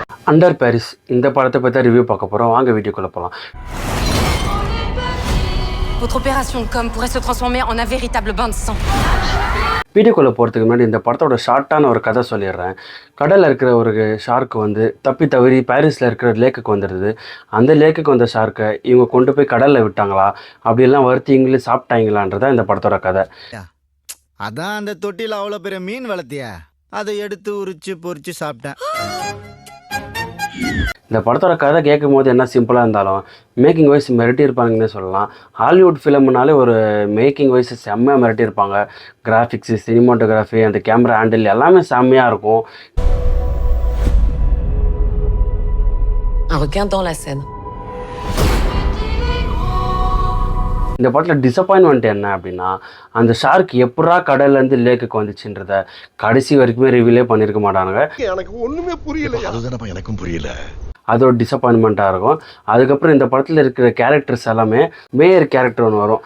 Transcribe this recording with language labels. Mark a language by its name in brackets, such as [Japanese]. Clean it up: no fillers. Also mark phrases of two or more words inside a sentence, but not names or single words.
[Tamil] அண்டர் பாரிஸ் இந்த படத்தை பற்றி தான் ரிவ்யூ பார்க்க போகிறோம். வாங்க வீடியோக்குள்ளே போகலாம். [French] Votre opération de com pourrait se transformer en un véritable bain de sang. [Tamil] வீடியோக்குள்ளே போகிறதுக்கு முன்னாடி இந்த படத்தோட ஷார்ட்டான ஒரு கதை சொல்லிடுறேன். கடலில் இருக்கிற ஒரு ஷார்க்கு வந்து தப்பி தவறி பாரிஸில் இருக்கிற லேக்குக்கு வந்துடுது. அந்த லேக்குக்கு வந்த ஷார்க்கை இவங்க கொண்டு போய் கடலில் விட்டாங்களா, அப்படிலாம் வருத்தி இங்கிலீஷ் சாப்பிட்டாங்களான்றதான் இந்த படத்தோட கதை. அதான் அந்த தொட்டியில் அவ்வளோ பெரிய மீன் வளர்த்தியா, அதை எடுத்து உரிச்சு பொரிச்சு சாப்பிட்டேன். இந்த படத்தோட கதை கேட்கும் போது என்ன சிம்பிளாக இருந்தாலும் [English] making wise [Tamil] மிரட்டி இருப்பாங்கன்னே சொல்லலாம். ஹாலிவுட் ஃபிலிம்னாலே ஒரு [English] making wise [Tamil] செம்மையாக மிரட்டி இருப்பாங்க. [English] graphics, cinematography, [Tamil] அந்த [English] camera handle [Tamil] எல்லாமே செம்மையாக இருக்கும். [French] Un requin dans la Seine. [Tamil] இந்த படத்தில் டிசப்பாயின்மெண்ட் என்ன அப்படின்னா, அந்த ஷார்க் எப்படா கடல்லேருந்து லேக்குக்கு வந்துச்சுன்றத கடைசி வரைக்குமே ரிவீலே பண்ணியிருக்க மாட்டானுங்க. எனக்கு ஒன்றுமே புரியல. அதுதானப்பா எனக்கும் புரியல. அது ஒரு டிசப்பாயின்மெண்ட்டாக இருக்கும். அதுக்கப்புறம் இந்த படத்தில் இருக்கிற கேரக்டர்ஸ் எல்லாமே [English] mayor character [Tamil] ஒன்று வரும்.